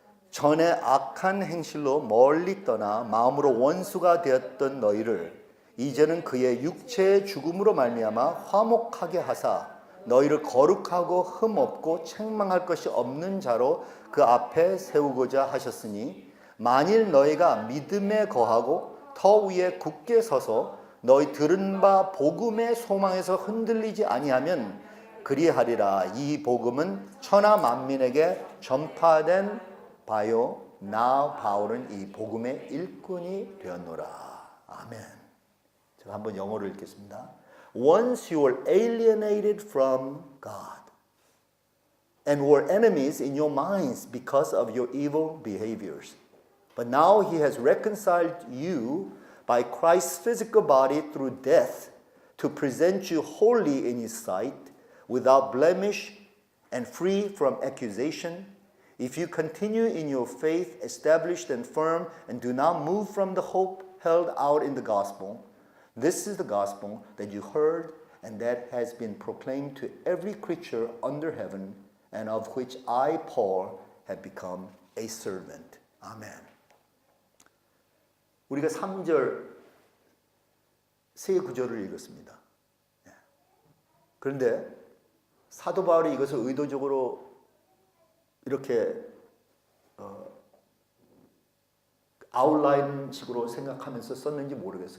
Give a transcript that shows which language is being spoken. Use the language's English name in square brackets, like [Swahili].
[Korean] 전에 악한 행실로 멀리 떠나 마음으로 원수가 되었던 너희를 이제는 그의 육체의 죽음으로 말미암아 화목하게 하사 너희를 거룩하고 흠없고 책망할 것이 없는 자로 그 앞에 세우고자 하셨으니 만일 너희가 믿음에 거하고 터 위에 굳게 서서 너희 들은 바 복음의 소망에서 흔들리지 아니하면 그리하리라. 이 복음은 천하 만민에게 전파된 봐요, 나 바울은 이 복음의 일꾼이 되었노라. 아멘. 제가 한번 영어로 읽겠습니다. [English] Once you were alienated from God and were enemies in your minds because of your evil behaviors. But now he has reconciled you by Christ's physical body through death to present you holy in his sight, without blemish and free from accusation. If you continue in your faith, established and firm, and do not move from the hope held out in the gospel, this is the gospel that you heard and that has been proclaimed to every creature under heaven, and of which I, Paul, have become a servant. [Korean] 아멘. 우리가 3절 세 구절을 읽었습니다. 그런데 사도 바울이 이것을 의도적으로 이렇게 아웃라인식으로 생각하면서 썼는지 모르겠어요.